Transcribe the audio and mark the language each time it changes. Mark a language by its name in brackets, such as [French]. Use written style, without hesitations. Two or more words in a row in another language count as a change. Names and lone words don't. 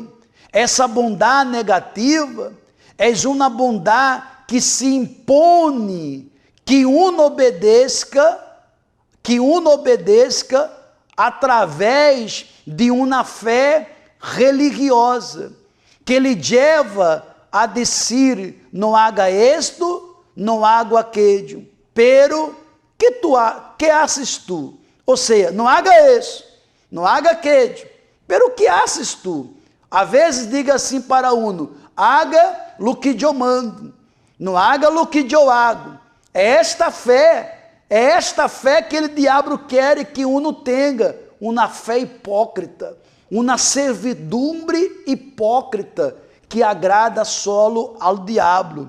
[Portuguese] Essa bondade negativa é uma bondade que se impõe, que uno obedeça através de uma fé religiosa, que lhe leva a dizer, não haga isto, não [Spanish] haga aquello, pero que haces tu? [Portuguese] Ou seja, não haga isso, não [Spanish] haga aquello, pero que haces tu? [Portuguese] Às vezes diga assim para uno, [Spanish] haga lo que eu mando, não haga lo que eu hago. [Portuguese] É esta fé que o diabo quer que uno tenha, uma fé hipócrita, uma servidumbre hipócrita, que agrada solo ao diabo.